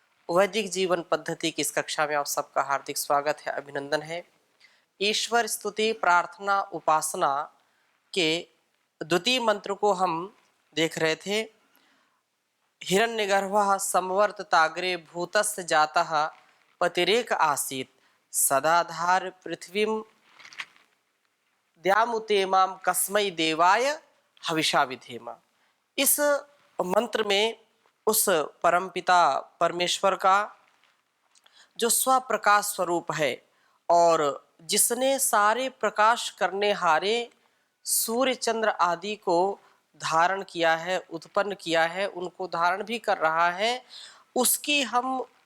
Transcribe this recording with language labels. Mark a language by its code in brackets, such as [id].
[hi] वैदिक जीवन पद्धति की इस कक्षा में आप सबका हार्दिक स्वागत है, अभिनंदन है। ईश्वर स्तुति प्रार्थना उपासना के द्वितीय मंत्र को हम देख रहे थे। [sa] हिरण्यगर्भः संवर्तताग्रे भूतस्य जातः पतिरेक आसीत् सदाधार पृथ्वीं द्यामुतेमां कस्मै देवाय हविषा विधेम। [hi] इस मंत्र में उस परमपिता परमेश्वर का जो स्वप्रकाश स्वरूप है और जिसने सारे प्रकाश करने हारे सूर्य चंद्र आदि को धारण किया है, उत्पन्न किया है, उनको धारण भी कर रहा है, उसकी हम